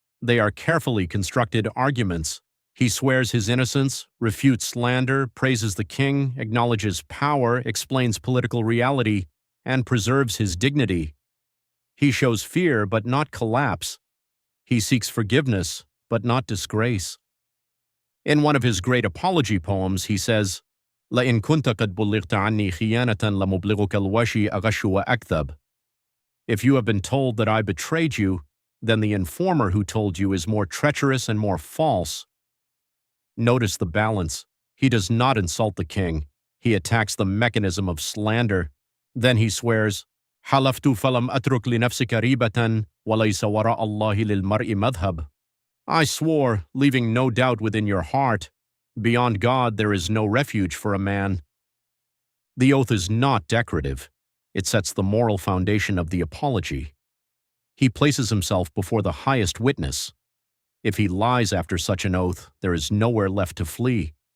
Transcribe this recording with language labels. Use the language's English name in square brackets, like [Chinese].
[English] They are carefully constructed arguments. He swears his innocence, refutes slander, praises the king, acknowledges power, explains political reality, and preserves his dignity. He shows fear but not collapse. He seeks forgiveness but not disgrace. In one of his great apology poems, he says, [Arabic] لئن كنت قد بلغت عني خيانة لمبلغك الوشي أغش وأكذب. [English] If you have been told that I betrayed you, then the informer who told you is more treacherous and more false. Notice the balance. He does not insult the king. He attacks the mechanism of slander. Then he swears, [Arabic] حلفت فلم أترك لنفسك ريبة وليس وراء الله للمرء مذهب. [English] I swore, leaving no doubt within your heart. Beyond God there is no refuge for a man. The oath is not decorative. It sets the moral foundation of the apology. He places himself before the highest witness. If he lies after such an oath, there is nowhere left to flee.